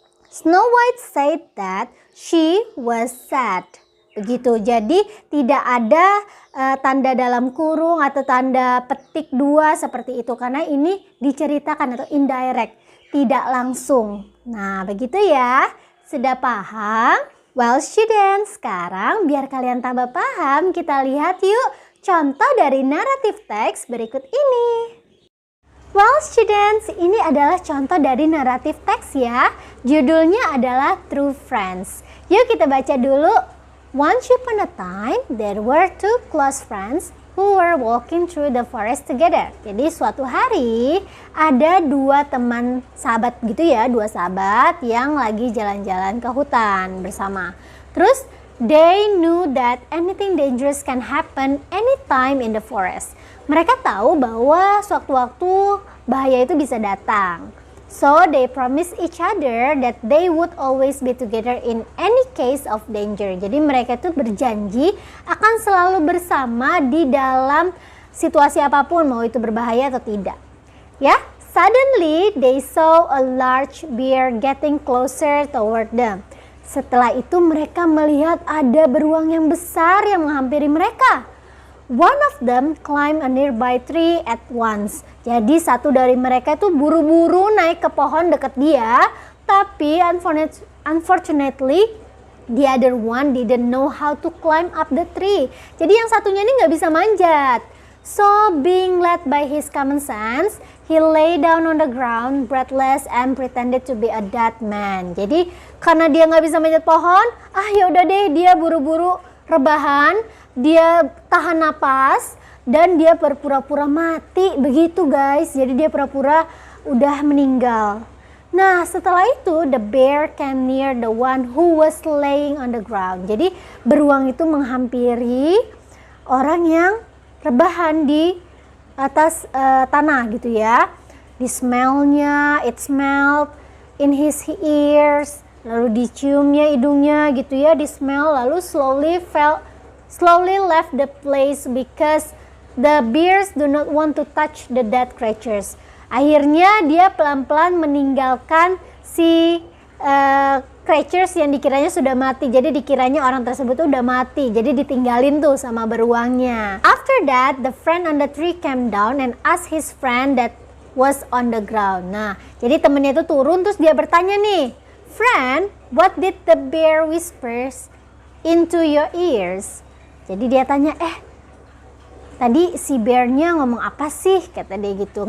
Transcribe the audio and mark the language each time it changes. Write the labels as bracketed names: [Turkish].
[English] Snow White said that she was sad. [Indonesian] Begitu. Jadi tidak ada tanda dalam kurung atau tanda petik dua seperti itu, karena ini diceritakan atau indirect, tidak langsung. Nah, begitu ya. Sudah paham? [English] Well, students, [Indonesian] sekarang biar kalian tambah paham, kita lihat yuk contoh dari naratif teks berikut ini. [English] Well, students, [Indonesian] ini adalah contoh dari naratif teks ya. Judulnya adalah True Friends. Yuk kita baca dulu. [English] Once upon a time, there were two close friends who were walking through the forest together. [Indonesian] Jadi suatu hari ada dua teman sahabat gitu ya, dua sahabat yang lagi jalan-jalan ke hutan bersama. Terus [English] they knew that anything dangerous can happen anytime in the forest. [Indonesian] Mereka tahu bahwa sewaktu-waktu bahaya itu bisa datang. [English] So they promised each other that they would always be together in any case of danger. [Indonesian] Jadi mereka itu berjanji akan selalu bersama di dalam situasi apapun, mau itu berbahaya atau tidak. [English] Ya, suddenly they saw a large bear getting closer toward them. [Indonesian] Setelah itu mereka melihat ada beruang yang besar yang menghampiri mereka. [English] One of them climbed a nearby tree at once. [Indonesian] Jadi satu dari mereka itu buru-buru naik ke pohon dekat dia, tapi [English] unfortunately the other one didn't know how to climb up the tree. [Indonesian] Jadi yang satunya ini nggak bisa manjat. [English] So being led by his common sense, he lay down on the ground breathless and pretended to be a dead man. [Indonesian] Jadi karena dia nggak bisa manjat pohon, yaudah deh dia buru-buru rebahan, dia tahan napas dan dia berpura-pura mati begitu guys. Jadi dia pura-pura udah meninggal. Nah, setelah itu [English] the bear came near the one who was laying on the ground. [Indonesian] Jadi beruang itu menghampiri orang yang rebahan di atas tanah gitu ya. [English] Di smellnya, it smelled in his ears. [Indonesian] Lalu diciumnya hidungnya gitu ya, di smell, lalu [English] slowly left the place because the bears do not want to touch the dead creatures. [Indonesian] Akhirnya dia pelan-pelan meninggalkan si creatures yang dikiranya sudah mati. Jadi dikiranya orang tersebut tuh udah mati. Jadi ditinggalin tuh sama beruangnya. [English] After that, the friend on the tree came down and asked his friend that was on the ground. [Indonesian] Nah, jadi temennya itu turun terus dia bertanya nih, [English] "Friend, what did the bear whispers into your ears?" [Indonesian] Jadi dia tanya, tadi si bearnya ngomong apa sih? Kata dia gitu.